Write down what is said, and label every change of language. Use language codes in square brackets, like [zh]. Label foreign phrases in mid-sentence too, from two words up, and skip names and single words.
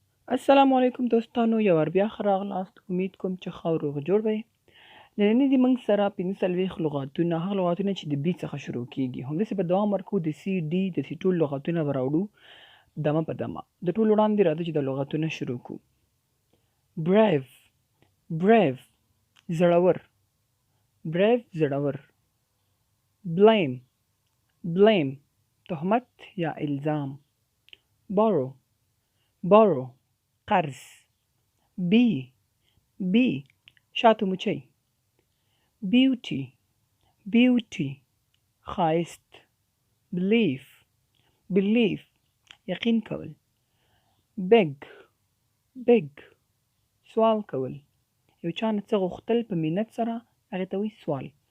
[ps] السلام علیکم دوستانو، یو وار بیا ښه راغلاست. امید کوم چې ښه او روغ جوړ وئ. نننی د موږ سره 45 لغاتونه، هغه لغاتونه چې د بي څخه شروع کیږي. همداسې به دوام ورکوو، د سی ډي داسې ټول لغاتونه به راوړو دمه په دمه. د ټولو وړاندې راځه چې د لغاتونه شروع کړو. [en] brave brave زړور. [ps] brave زړور. [en] blame blame [ps] تهمت یا الزام. [en] borrow borrow قرض. [ps] be شاتو مچۍ. beauty ښایست. belief یقین کول. beg سوال کول. یو چا نه څه غوښتل په منت سره، هغې ته وایي سوال.